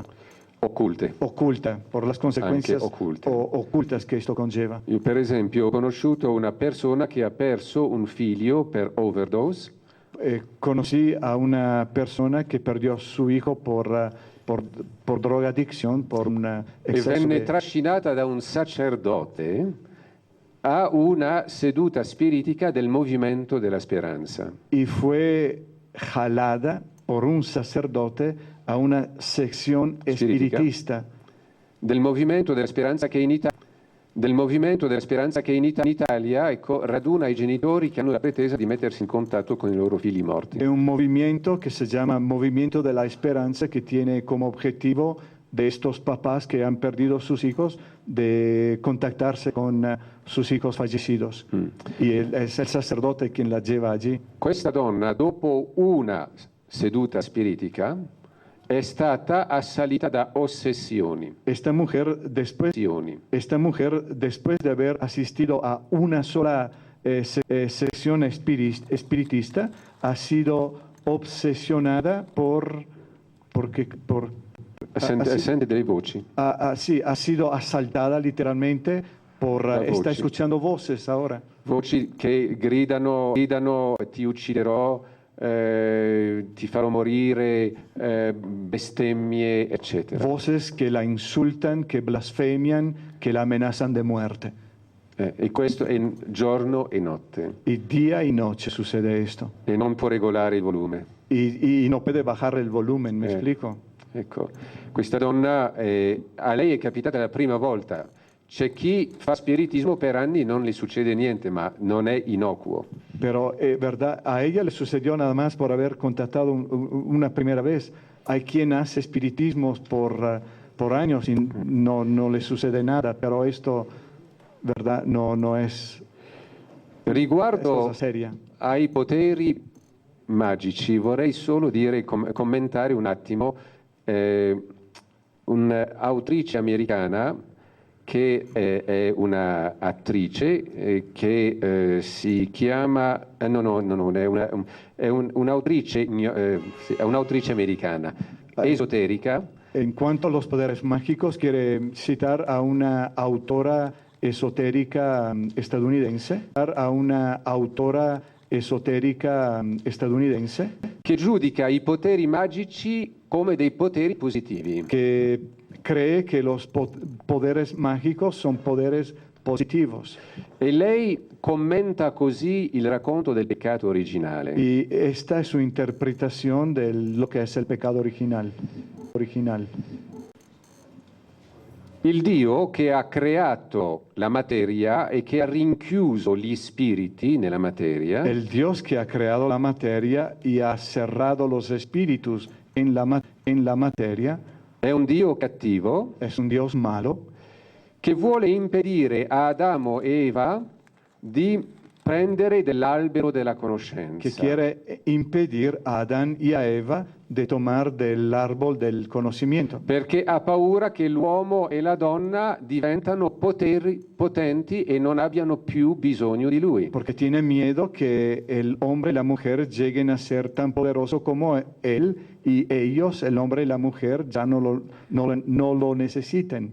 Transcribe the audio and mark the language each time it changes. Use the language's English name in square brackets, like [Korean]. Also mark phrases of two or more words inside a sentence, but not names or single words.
[Spanish] Por las consecuencias ocultas que esto conlleva. [Italian] Io per esempio ho conosciuto una persona che ha perso un figlio per overdose. [Spanish] Conocí a una persona que perdió a su hijo por drogadicción, por un [Italian] e venne trascinata da un sacerdote a una seduta spiritica del Movimento della Speranza. [Spanish] Y fue jalada por un sacerdote a una sección espiritista [Italian] del Movimento della Speranza che in Italia ecco, raduna i genitori che hanno la pretesa di mettersi in contatto con i loro figli morti. [Spanish] Es un movimiento que se llama Movimiento de la Esperanza, que tiene como objetivo de estos papás que han perdido sus hijos de contactarse con sus hijos fallecidos. Y es el sacerdote quien la lleva allí. [Italian] Questa donna, dopo una seduta spiritica, è stata assalita da ossessioni. [Spanish] Esta mujer, después de haber asistido a una sola sección espiritista, ha sido obsesionada por [Italian] Sente delle voci. [Spanish] Sí, ha sido asaltada literalmente está escuchando voces ahora. [Italian] Voci che gridano, ti ucciderò, ti farò morire, bestemmie, eccetera. [Spanish] Voces que la insultan, que blasfemian, que la amenazan de muerte. [Italian] E questo è giorno e notte. [Spanish] Y día y noche sucede esto. [Italian] E non può regolare il volume. [Spanish] Y no puede bajar el volumen, ¿me explico? [Italian] Ecco, questa donna, a lei è capitata la prima volta. C'è chi fa spiritismo per anni e non le succede niente, ma non è innocuo. [Spanish] Pero, verdad, a ella le sucedió nada más por haber contactado una primera vez. Hay quien hace espiritismos por años y no le sucede nada, pero esto, verdad, no es [Italian] Riguardo [Spanish] cosa seria. [Italian] ai poteri magici, vorrei solo dire, commentare un attimo un'autrice americana che è una attrice che si chiama è un'autrice americana esoterica. [Spanish] En cuanto a los poderes mágicos, quiere citar a una autora esotérica estadounidense, [Italian] che giudica i poteri magici come dei poteri positivi. [Spanish] Que cree que los poderes mágicos son poderes positivos. [Italian] E lei commenta così il racconto del peccato originale. [Spanish] Y esta es su interpretación de lo que es el pecado original. [Italian] Il Dio che ha creato la materia e che ha rinchiuso gli spiriti nella materia [Spanish] El Dios que ha creado la materia y ha cerrado los espíritus en la materia [Italian] è un Dio cattivo [Spanish] es un Dios malo [Italian] che vuole impedire a Adamo e Eva di prendere dell'albero della [Spanish] que [Italian] conoscenza. [Spanish] quiere impedir a Adán y a Eva de tomar del árbol del conocimiento. [Italian] Perché ha paura che l'uomo e la donna diventano potenti e non abbiano più bisogno di lui. [Spanish] Porque tiene miedo que el hombre y la mujer lleguen a ser tan poderosos como él y ellos, el hombre y la mujer, ya no lo necesiten.